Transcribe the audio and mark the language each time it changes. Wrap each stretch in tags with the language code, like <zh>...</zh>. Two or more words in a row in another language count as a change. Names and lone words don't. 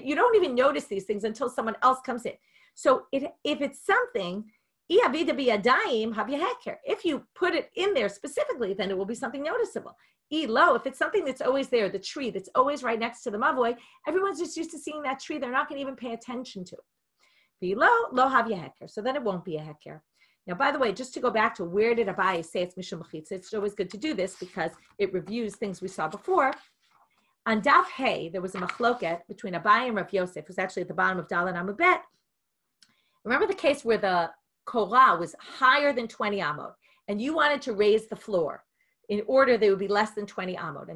<en>You don't even notice these things until someone else comes in. So if it's something, if you put it in there specifically, then it will be something noticeable. If it's something that's always there, the tree that's always right next to the mavoi, everyone's just used to seeing that tree. They're not going to even pay attention to it. Below,</en> <arc>lo havya heker.</arc> <en>So then it won't be a heker. Now, by the way, just to go back to where did Abaye say it's</en> <arc>mishum mechitza,</arc> <en>it's always good to do this because it reviews things we saw before. On Daf Hey, there was a machloket between Abaye and Rav Yosef, who's actually at the bottom of Dalet Amud Bet. Remember the case where the korah was higher than 20 amot, and you wanted to raise the floor in order they would be less than 20 amot.</en>